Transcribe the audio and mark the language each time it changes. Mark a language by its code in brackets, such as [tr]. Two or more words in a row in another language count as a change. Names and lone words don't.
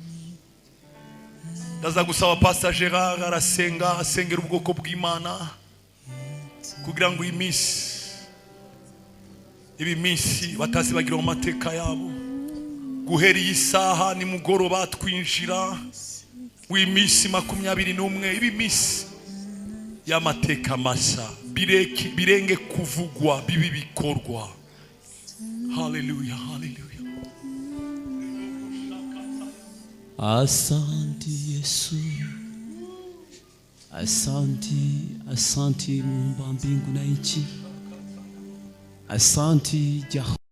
[rw] Ndaza gusaba Pastor Gerard arasenga, asengera ubwoko bw'Imana kugira ngo ibi minsi batazibagira mu mateka yabo. Guhera iyi saha ni mugoroba twinjira w'imisi 21, ibi minsi y'amateka masa birenge kuvugwa bibi bikorwa. Hallelujah, hallelujah. [sw] Asante Yesu, asante Muumba mbingu na nchi, asante Jehova.